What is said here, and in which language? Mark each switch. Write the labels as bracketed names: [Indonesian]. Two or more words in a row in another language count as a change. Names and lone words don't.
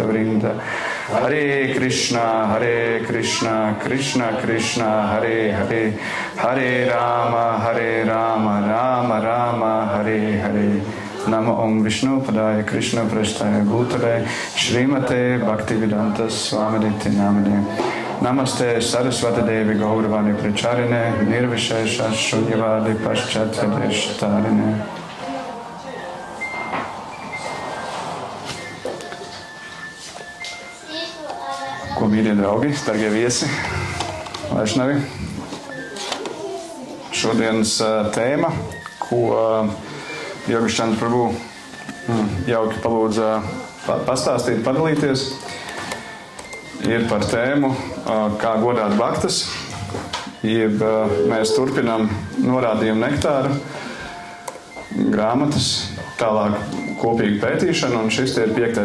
[Sanskrit] Vrinda Hare Krishna Krishna Krishna Hare Hare Hare Rama Rama Rama Hare Hare Namo Om Vishnu Padaya Krishna Prasthaya Bhutale Srimate Bhaktivedanta Swaminiti Namane Namaste Saraswati Devi Gauravani Pracharine Nirvishesha Shunyavadi Paschatya Deshtarine. [Latvian] Ko mīļie draugi, dargie viesi, Vaišnavi. Šodienas tēma, ko Yogašķandra Prabhu jauki palūdza pastāstīt, padalīties, ir par tēmu, kā godāt bhaktas, jeb mēs turpinām norādījumu nektāru, grāmatas, tālāk kopīgu pētīšanu, un šis ir 5.